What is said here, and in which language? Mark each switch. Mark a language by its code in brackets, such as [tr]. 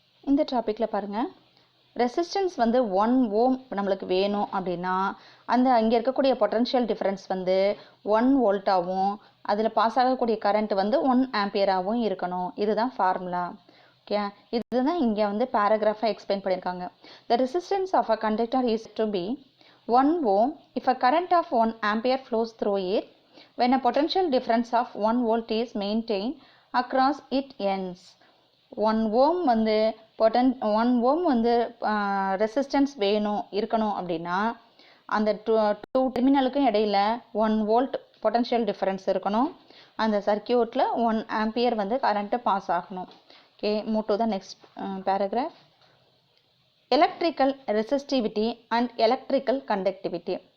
[ta] இந்த டாப்பிக்கில் பாருங்கள், ரெசிஸ்டன்ஸ் வந்து 1 ஓம் நம்மளுக்கு வேணும் அப்படின்னா அந்த இங்கே இருக்கக்கூடிய பொட்டன்ஷியல் டிஃப்ரென்ஸ் வந்து 1 வோல்ட்டாகவும் அதில் பாஸ் ஆகக்கூடிய கரண்ட் வந்து 1 ஆம்பியராகவும் இருக்கணும். இதுதான் ஃபார்முலா. ஓகே, இதுதான் இங்கே வந்து பேராகிராஃபாக எக்ஸ்பிளைன் பண்ணியிருக்காங்க. [en] The resistance of a conductor is to be 1 ohm if a current of 1 ampere flows through it when a potential difference of 1 volt is maintained across its ends. [ta] 1 ohm வந்து 1 ohm வந்து resistance வேணும் இருக்கணும் அப்படின்னா அந்த two டெர்மினலுக்கும் இடையில 1 volt potential difference இருக்கணும். அந்த சர்க்கியூட்டில் 1 ampere வந்து கரண்ட்டு பாஸ் ஆகணும். [en] Okay, move to the next paragraph. Electrical resistivity and electrical conductivity.